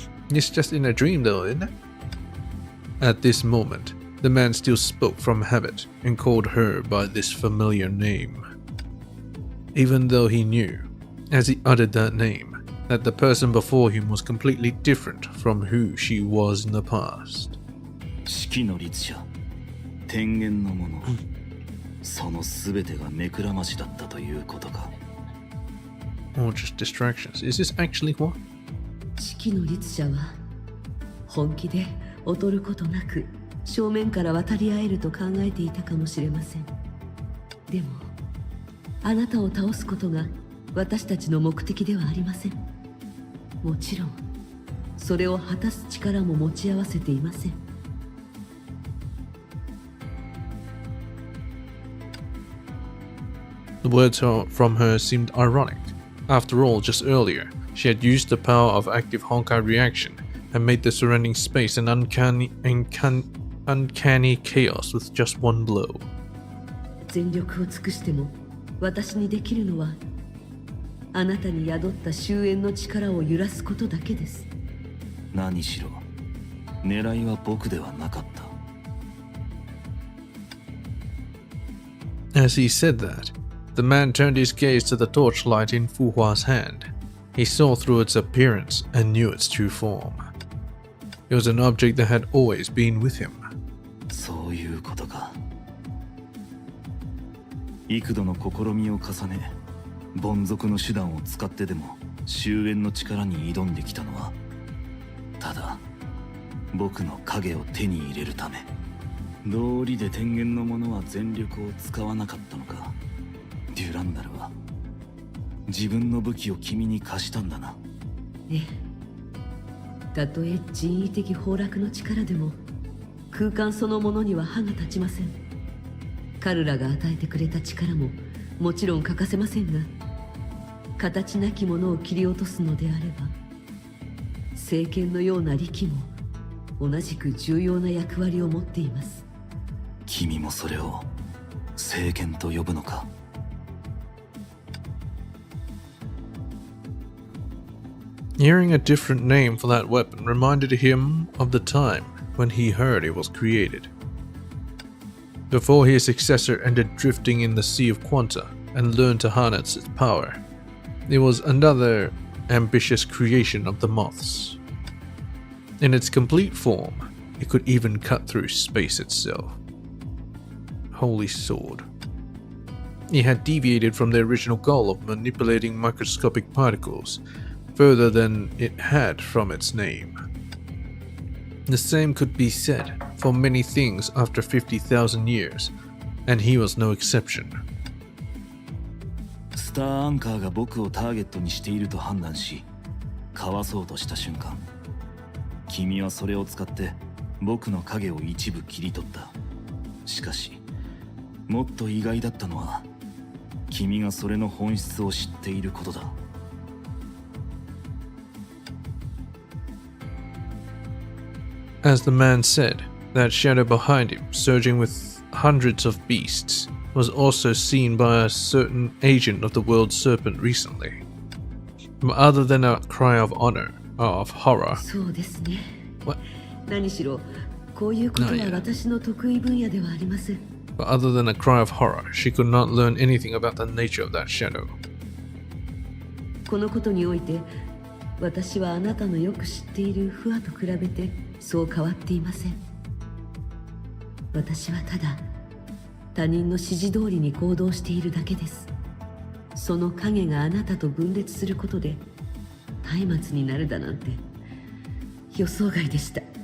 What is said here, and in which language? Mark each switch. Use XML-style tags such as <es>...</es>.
<en>It's just in a dream though, isn't it? At this moment, The man still spoke from habit and called her by this familiar name, even though he knew, as he uttered that name, that the person before him was completely different from who she was in the past.</en> <ja>四季の律者、天元の者、その全てが目くらましだったということか。</ja> <en>Or just distractions. Is this actually what?</en> <ja>四季の律者は本気で劣ることなく正面から渡り合えると考えていたかもしれません。でもあなたを倒すことが私たちの目的ではありません。もちろんそれを果たす力も持ち合わせていません。</ja> <en>The words from her seemed ironic. After all, just earlier, she had used the power of active Honkai reaction and made the surrounding space an uncanny chaos with just one blow.</en> <ja>全力を尽くしても私にできるのはあなたに宿った終焉の力を揺らすことだけです。何しろ狙いは僕ではなかった。</ja> <en>As he said that, the man turned his gaze to the torchlight in Fu Hua's hand. He saw through its appearance and knew its true form. It was an object that had always been with him.</en> <ja>そういうことか。幾度の試みを重ね、凡俗の手段を使ってでも終焉の力に挑んできたのは、ただ僕の影を手に入れるため。道理で天元の者は全力を使わなかったのか。デュランダルは自分の武器を君に貸したんだな。ええ。たとえ人為的崩落の力でも空間そのものには歯が立ちません。彼らが与えてくれた力ももちろん欠かせませんが、形なきものを切り落とすのであれば聖剣のような力も同じく重要な役割を持っています。君もそれを聖剣と呼ぶのか。</ja> <en>Hearing a different name for that weapon reminded him of the time when he heard it was created. Before his successor ended drifting in the sea of Quanta and learned to harness its power, it was another ambitious creation of the moths. In its complete form, it could even cut through space itself. Holy sword. He had deviated from the original goal of manipulating microscopic particles further than it had from its name. The same could be said for many things after 50,000 years, and he was no exception.</en> <ja>スターアンカーが僕をターゲットにしていると判断し、かわそうとした瞬間、君はそれを使って僕の影を一部切り取った。しかし、もっと意外だったのは、君がそれの本質を知っていることだ。</ja> <en>As the man said, that shadow behind him, surging with hundreds of beasts, was also seen by a certain agent of the world serpent recently. Other than a cry of honor, of horror.</en> <ja>そうですね。</ja> <en>What?</en> <ja>何しろこういうことは私の得意分野ではありません。</ja> <en>But other than a cry of horror, she could not learn anything about the nature of that shadow.</en> <ja>このことにおいて、私はあなたのよく知っているフアと比べてそう変わっていません。私はただ他人の指示通りに行動しているだけです。その影があなたと分裂することで松明になるだなんて予想外でした。</ja>